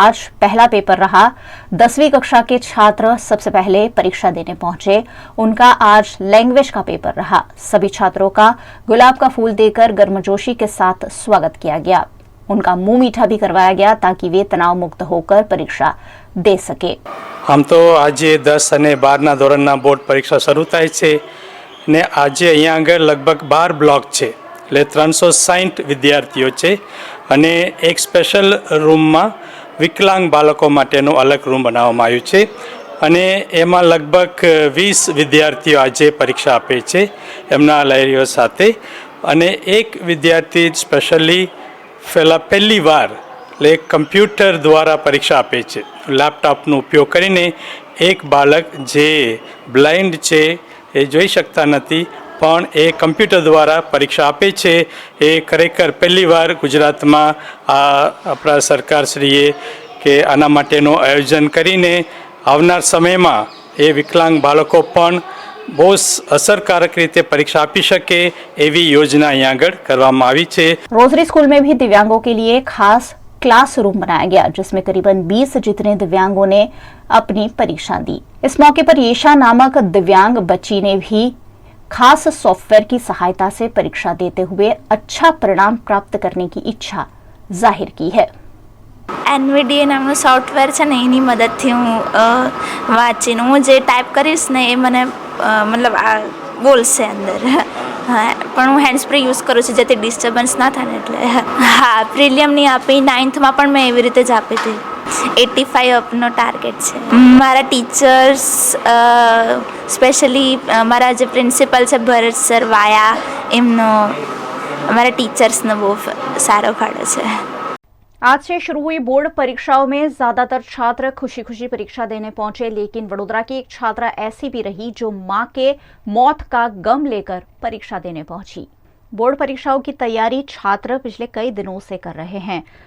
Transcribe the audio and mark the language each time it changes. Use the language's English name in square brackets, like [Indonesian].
[Hindi] आज पहला पेपर रहा। 10वीं कक्षा के छात्र सबसे पहले परीक्षा देने पहुंचे। उनका आज लैंग्वेज का पेपर रहा। सभी छात्रों का गुलाब का फूल देकर गर्मजोशी के साथ स्वागत किया गया। उनका मुंह मीठा भी करवाया गया, ताकि वे तनाव मुक्त होकर परीक्षा दे सके। [Gujarati] આમ તો આજે 10 અને 12ના ધોરણના બોર્ડ પરીક્ષા શરૂ થાય છે ને આજે અહીંયા આગળ લગભગ 12 બ્લોક છે, એટલે 360 વિદ્યાર્થીઓ છે અને એક સ્પેશિયલ રૂમમાં વિકલાંગ બાળકો માટેનો અલગ રૂમ બનાવવામાં આવ્યું છે અને એમાં લગભગ 20 વિદ્યાર્થીઓ આજે પરીક્ષા આપે છે એમના લાયરીઓ સાથે, અને એક વિદ્યાર્થી સ્પેશિયલી પહેલી વાર એટલે કમ્પ્યુટર દ્વારા પરીક્ષા આપે છે। લેપટોપનો ઉપયોગ કરીને એક બાળક જે બ્લાઇન્ડ છે, એ જોઈ શકતા નથી, પણ એ કમ્પ્યુટર દ્વારા પરીક્ષા આપે છે। એ ખરેખર પહેલીવાર ગુજરાતમાં આપણા સરકારશ્રીએ કે આના માટેનું આયોજન કરીને આવનાર સમયમાં એ વિકલાંગ બાળકો પણ બહુ અસરકારક રીતે પરીક્ષા આપી શકે એવી યોजना અહીંયા આગળ કરવામાં આવી છે। [Hindi] रोजरी स्कूल में भी दिव्यांगों के लिए खास क्लासरूम बनाया गया, जिसमें करीबन 20 जितने दिव्यांगों ने अपनी परीक्षा दी। इस मौके पर येशा नामक दिव्यांग बच्ची ने भी खास सॉफ्टवेयर की सहायता से परीक्षा देते हुए अच्छा परिणाम प्राप्त करने की इच्छा जाहिर की है। [Gujarati] NVDA નામનું સોફ્ટવેર છે ને, એની મદદથી હું વાંચીને હું જે ટાઈપ કરીશ ને એ મને મતલબ આ બોલશે અંદર। હા, પણ હું હેન્ડ્સ ફ્રી યુઝ કરું છું જેથી ડિસ્ટર્બન્સ ના થાય ને, એટલે હા પ્રિલિયમની આપી 9thમાં પણ મેં એવી રીતે જ આપી હતી। 85 અપનો ટાર્ગેટ છે। મારા ટીચર્સ સ્પેશિયલી મારા જે પ્રિન્સિપલ છે ભરત સર વાયા, એમનો અમારા ટીચર્સનો બહુ સારો ફાળો છે। [Hindi] आज से शुरू हुई बोर्ड परीक्षाओं में ज्यादातर छात्र खुशी खुशी परीक्षा देने पहुंचे, लेकिन वडोदरा की एक छात्रा ऐसी भी रही जो मां के मौत का गम लेकर परीक्षा देने पहुंची। बोर्ड परीक्षाओं की तैयारी छात्र पिछले कई दिनों से कर रहे हैं।